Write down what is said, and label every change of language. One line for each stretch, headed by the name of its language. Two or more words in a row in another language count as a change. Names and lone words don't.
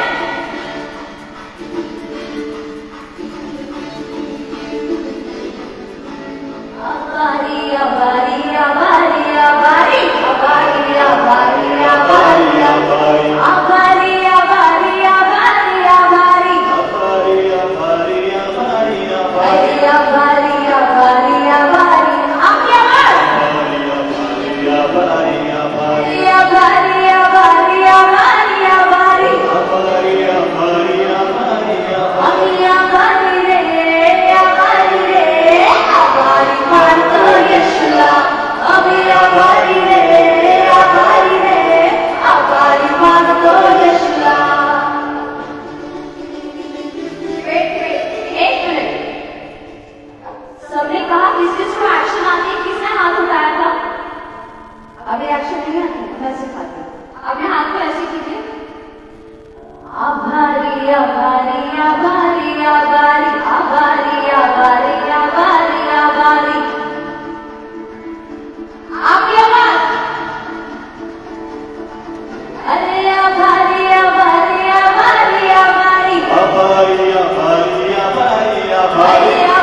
Marathi: आभारी, आभारी, आभारी, आभारी, आभारी, आभारी, आभारी, आभारी, आभारी, आभारी, आभारी, आभारी, आभारी, आभारी, आभारी, आभारी,
Hindi: आपकी आवाज।
Marathi: आभारी, आभारी, आभारी, आभारी, आभारी, आभारी, आभारी, आभारी रे, आभारी रे, आभारी मानतो यीशुला, अभी आभारी रे, आभारी रे, आभारी मानतो यीशुला।
Hindi: एक मिनट, सबने कहा किस किस को एक्शन आती है? किसने हाथ उठाया था? अभी एक्शन नहीं आती, मैं सिखाती हूँ। अपने हाथ को ऐसे कीजिए।
Marathi: आभारी, आभारी, आभारी, आभारी, आभारी, आभारी, आभारी, आभारी।
Hindi: आपकी आवाज।
Marathi: अरे आभारी, आभारी, आभारी, आभारी, अरे आभारी, आभारी, आभारी, आभारी,